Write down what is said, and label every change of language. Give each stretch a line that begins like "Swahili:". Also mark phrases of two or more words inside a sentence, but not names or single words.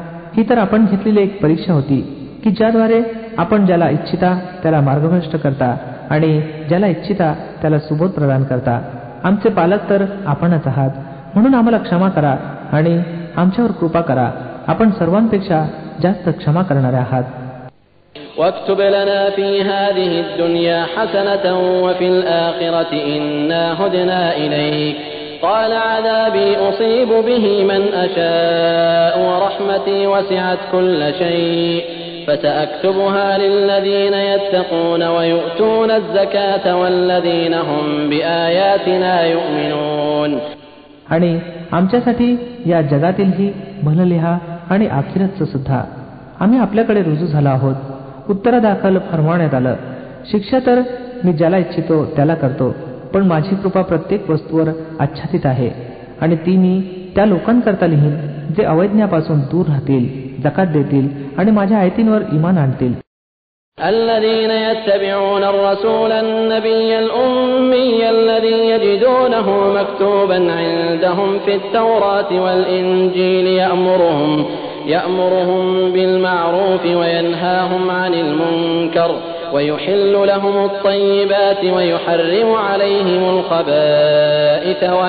Marathi: ही तर आपण घेतलेली एक परीक्षा होती की ज्याद्वारे आपण ज्याला इच्छिता त्याला मार्गभ्रष्ट करता आणि ज्याला इच्छिता त्याला सुबोध प्रदान करता. आमचे पालक तर आपणच आहात, म्हणून आम्हाला क्षमा करा आणि आमच्यावर कृपा करा. आपण सर्वांपेक्षा जास्त क्षमा करणारे आहात.
Arabic: واكتب لنا في هذه الدنيا حسنة وفي الآخرة إنا هدنا إليك قال عذابي أصيب به من أشاء ورحمتي وسعت كل شيء فسأكتبها للذين يتقون ويؤتون الزكاة والذين هم بآياتنا يؤمنون.
Marathi: आणि आमच्यासाठी या जगातीलही भलं लिहा आणि आखिरतचं सुद्धा आम्ही आपल्याकडे रुजू झालो आहोत. उत्तरादाखल फरमावण्यात आलं, शिक्षा तर मी ज्याला इच्छितो त्याला करतो, पण माझी कृपा प्रत्येक वस्तूवर आच्छादित आहे आणि ती मी त्या लोकांकरता लिहीन जे अवैज्ञापासून दूर राहतील, जकात देतील आणि माझ्या आयतींवर ईमान आणतील.
Arabic: الذين يتبعون الرسول النبي الأمي الذي يجدونه مكتوبا عندهم في التوراة والإنجيل يأمرهم بالمعروف وينهاهم عن المنكر ويحل لهم الطيبات ويحرم عليهم الخبائث